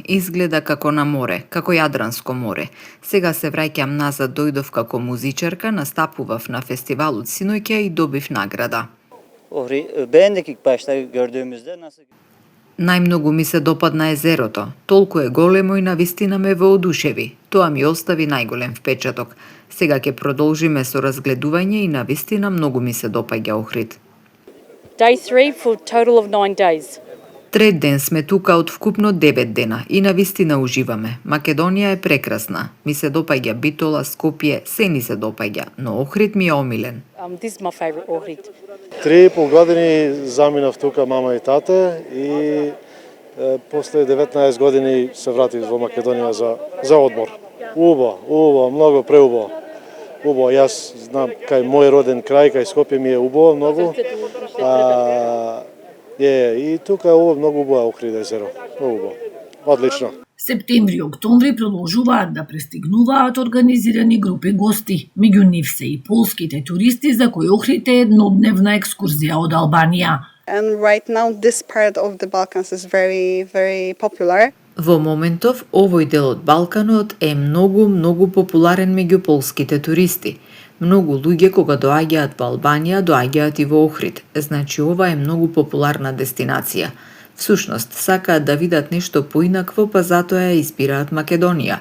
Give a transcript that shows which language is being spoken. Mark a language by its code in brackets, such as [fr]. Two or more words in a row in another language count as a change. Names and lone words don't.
[mk] Изгледа како на море, како Јадранско море. Сега се враќам назад, дојдов како музичарка, настапував на фестивалот синоќа и добив награда. [tr] Beğendik ilk başta gördüğümüzde nasıl? [mk] Најмногу ми се допадна езерото. Толку е големо и навистина ме воодушеви. Тоа ми остави најголем впечаток. Сега ќе продолжиме со разгледување и навистина многу ми се допаѓа Охрид. [en] Day 3 for a total of 9 days. [mk] Трет ден сме тука од вкупно 9 дена и навистина уживаме. Македонија е прекрасна. Ми се допаѓа Битола, Скопје, се ни се допаѓа, но Охрид ми е омилен. [en] This is my favorite Ohrid. [mk] 3,5 години заминав тука мама и тате и после 19 години се вратив во Македонија за одмор. Убаво, многу преубаво. Убаво, јас знам кај мој роден крај, кај Скопје ми е убаво многу. И тука е многу убаво Охрид езеро. Многу убаво. Одлично. Септември и октомври продолжуваат да пристигнуваат организирани групи гости. Меѓу нив се и полските туристи за кои Охрид е еднодневна екскурзија од Албанија. [en] And right now this part of the Balkans is very, very popular. [mk] Во моментов, овој дел од Балканот е многу популарен меѓу полските туристи. Многу луѓе кога доаѓаат во Албанија, доаѓаат и во Охрид. Значи, ова е многу популарна дестинација. Всушност, сакаат да видат нешто поинакво, па затоа ја избираат Македонија.